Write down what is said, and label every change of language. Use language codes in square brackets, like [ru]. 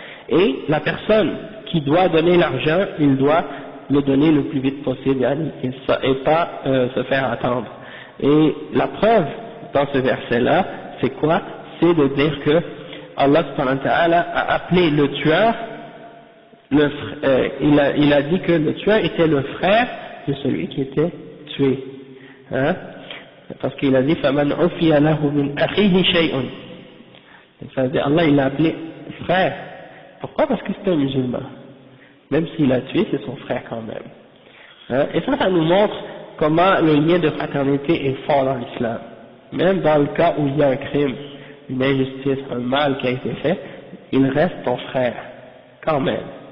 [fr] Et la personne qui doit donner l'argent, il doit le donner le plus vite possible et pas se faire attendre. Et la preuve dans ce verset-là, c'est quoi? C'est de dire que Allah subhanahu wa ta'ala a appelé le tueur, il a dit que le tueur était le frère de celui qui était tué. Hein? Parce qu'il a dit [ar] فَمَنْ عُفِيَ لَهُ مِنْ أَخِيهِ شَيْءٌ. [fr] Ça veut dire Allah il l'a appelé frère. Pourquoi? Parce que c'est un musulman. Même s'il a tué, c'est son frère quand même. Hein? Et ça nous montre comment le lien de fraternité est fort dans l'islam. Même dans le cas où il y a un crime, une injustice, un mal qui a été fait, il reste ton frère, quand même.